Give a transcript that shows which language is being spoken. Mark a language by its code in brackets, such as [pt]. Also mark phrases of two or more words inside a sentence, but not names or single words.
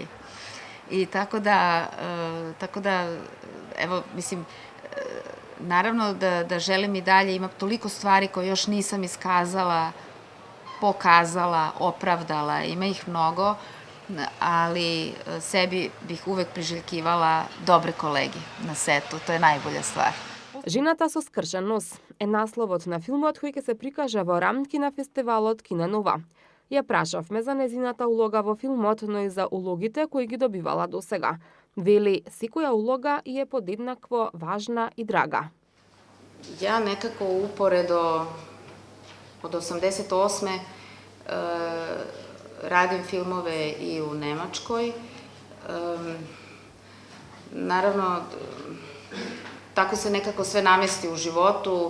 [sr] I tako da, evo, mislim, naravno da želim i dalje, ima toliko stvari koje još nisam iskazala, pokazala, opravdala, ima ih mnogo, ali sebi bih uvek priželjkivala dobre kolege na setu, to je najbolja stvar. [mk] Жената со скршен нос е насловот на филмот кој ќе се прикаже во рамки на фестивалот Кино Нова. Ја прашавме за незината улога во филмот, но и за улогите кои ги добивала досега. Вели, секоја улога е подеднакво важна и драга. [sr] Ja nekako uporedo od 88. Radim filmove i u Nemačkoj. Naravno, tako se nekako sve namesti u životu.